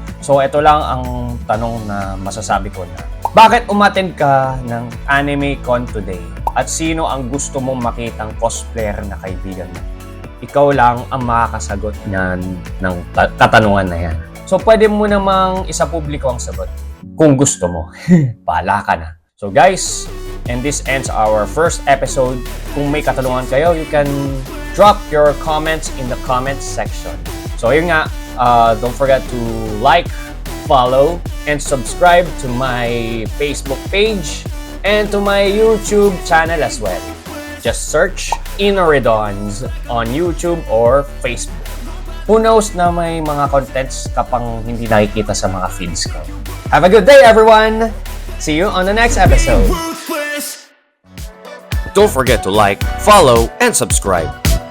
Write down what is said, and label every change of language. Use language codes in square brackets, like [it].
[tl] So ito lang ang tanong na masasabi ko na, bakit umattend ka ng AnimeCon today? At sino ang gusto mong makitang cosplayer na kaibigan mo? Ikaw lang ang makakasagot ng katanungan na yan. So pwede mo namang isapubliko ang sagot kung gusto mo. Bahala ka na. [en] So guys, and this ends our first episode. [tl] Kung may katanungan kayo, [en] you can drop your comments in the comments section. So yun nga, don't forget to like, follow, and subscribe to my Facebook page and to my YouTube channel as well. Just search Inoridons on YouTube or Facebook. Who knows [tl] na may mga contents ka pang hindi nakikita sa mga feeds ko. [en] Have a good day, everyone! See you on the next episode. Don't forget to like, follow, and subscribe.